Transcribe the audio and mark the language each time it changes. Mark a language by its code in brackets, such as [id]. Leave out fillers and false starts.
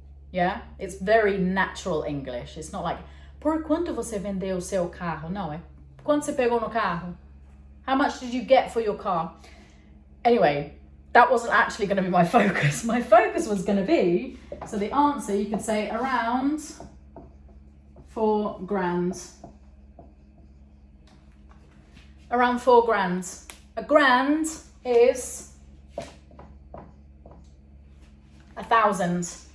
[en] Yeah, it's very natural English. It's not like, [pt] por quanto você vendeu seu carro? No, é quanto você pegou no carro? [en] How much did you get for your car? Anyway, that wasn't actually going to be my focus. My focus was going to be, so the answer, you could say around 4 grand. Around 4 grand. A grand is 1,000.